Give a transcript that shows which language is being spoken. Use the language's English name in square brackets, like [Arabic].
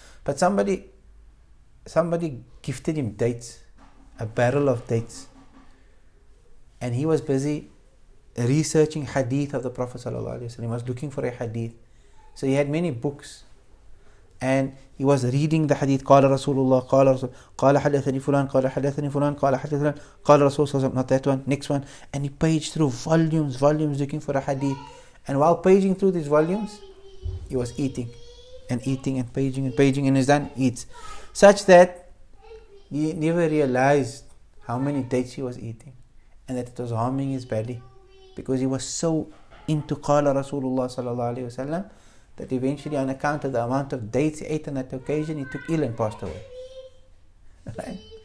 [English] But somebody gifted him dates, a barrel of dates, and he was busy researching hadith of the Prophet sallallahu alaihi wasallam. He was looking for a hadith, so he had many books, and he was reading the hadith. [Arabic] قال رسول الله قال رسول قال حدثني فلان قال حدثني فلان قال حدثني قال رسول صلى الله عليه وسلم. [English] Not that one, next one. And he paged through volumes looking for a hadith. And while paging through these volumes, he was eating and paging, and his done eats, such that he never realized how many dates he was eating, and that it was harming his belly, because he was so into Qala Rasulullah sallallahu alaihi wasallam that eventually, on account of the amount of dates he ate on that occasion, he took ill and passed away. Right?